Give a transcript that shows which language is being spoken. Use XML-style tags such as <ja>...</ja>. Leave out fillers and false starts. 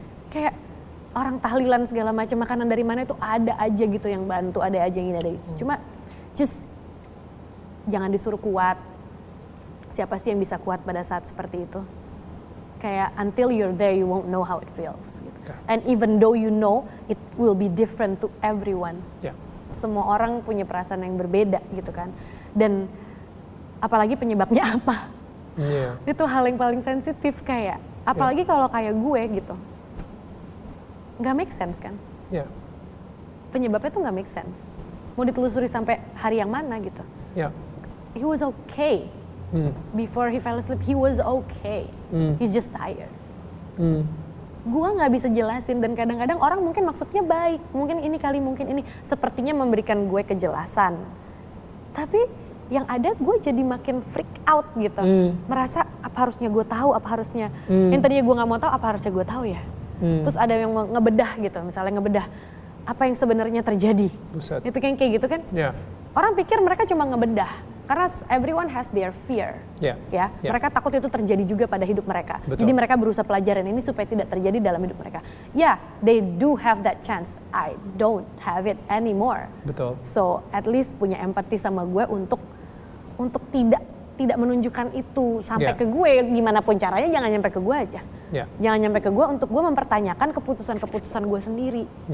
<id>Kayak orang tahlilan segala macam, makanan dari mana itu ada aja gitu yang bantu, ada aja yang ini, ada itu. Cuma just jangan disuruh kuat. Siapa sih yang bisa kuat pada saat seperti itu?</id> <en>Kayak until you're there you won't know how it feels gitu. And even though you know, it will be different to everyone.</en> <id>Semua orang punya perasaan yang berbeda gitu kan. Dan apalagi penyebabnya apa? Itu hal yang paling sensitif kayak. Apalagi kalau kayak gue gitu. Nggak make sense kan? Penyebabnya tuh nggak make sense. Mau ditelusuri sampai hari yang mana gitu.</id> <en>He was okay. Before he fell asleep, he was okay. He's just tired.</en> <id>Gue nggak bisa jelasin, dan kadang-kadang orang mungkin maksudnya baik, mungkin ini kali, mungkin ini, sepertinya memberikan gue kejelasan. Tapi yang ada gue jadi makin freak out gitu. Merasa apa harusnya gue tahu, apa harusnya yang tadinya gue nggak mau tahu, apa harusnya gue tahu ya. Terus ada yang ngebedah gitu, misalnya ngebedah apa yang sebenarnya terjadi. Buset. Itu kayak gitu kan. Orang pikir mereka cuma ngebedah karena</id> <en>everyone has their fear.</en> <id>Ya, mereka takut itu terjadi juga pada hidup mereka. Betul. Jadi mereka berusaha pelajaran ini supaya tidak terjadi dalam hidup mereka.</id> <en>Ya, they do have that chance. I don't have it anymore.</en> <id>Betul.</id> <en>So at least</en> <id>punya empati sama gue untuk tidak menunjukkan itu sampai ke gue, gimana pun caranya jangan nyampe ke gue aja. Jangan nyampe ke gue untuk gue mempertanyakan keputusan-keputusan gue sendiri.</id>